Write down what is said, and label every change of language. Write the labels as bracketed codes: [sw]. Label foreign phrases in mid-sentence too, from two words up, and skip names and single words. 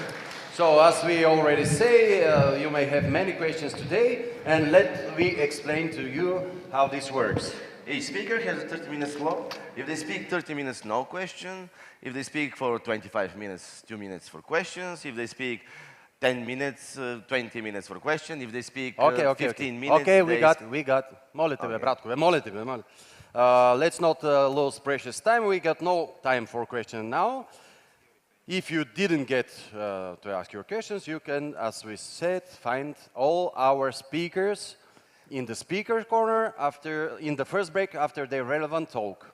[en] So as we already say, you may have many questions today, and let me explain to you how this works. Each speaker has a 30 minutes slot. If they speak 30 minutes, no question. If they speak for 25 minutes, 2 minutes for questions. If they speak 10 minutes, 20 minutes for question. If they speak 15 minutes... Okay, we got. [sr] Molim tebe, bratko, molim tebe, molim. [en] Let's not lose precious time. We got no time for questions now. If you didn't get to ask your questions, you can, as we said, find all our speakers in the speaker corner in the first break after their relevant talk.